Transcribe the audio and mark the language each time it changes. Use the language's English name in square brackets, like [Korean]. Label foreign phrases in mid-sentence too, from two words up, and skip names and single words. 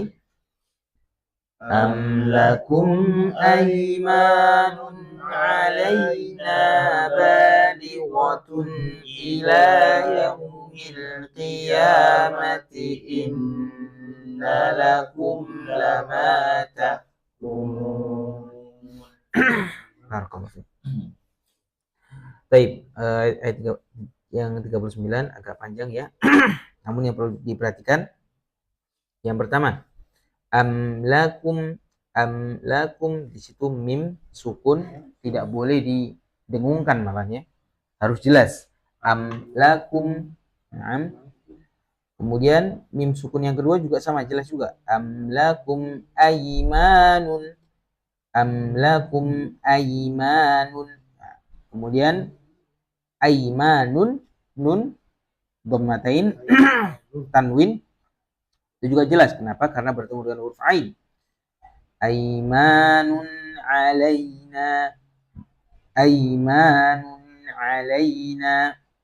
[Arabic] أم لكم أيمان علينا بالغة إلى يوم القيامة إن لكم لما تحكمون. [Indonesian] Baik, ayat yang 39 agak panjang ya. Namun yang perlu diperhatikan yang pertama, [Arabic] أم لكم [Indonesian] di situ [Arabic] ميم سكون [Indonesian] tidak boleh didengungkan malahnya. Harus jelas. [Arabic] أم لكم. [Indonesian] Kemudian [Arabic] ميم سكون [Indonesian] yang kedua juga sama, jelas juga. [Arabic] أم لكم أيمان. أم لكم أيمان. [Indonesian] Kemudian [Arabic] أيمان نون ضمتين [Indonesian] tanwin itu juga jelas. Kenapa? Karena bertemu dengan huruf ain. [Arabic] أيمان علينا. أيمان علينا.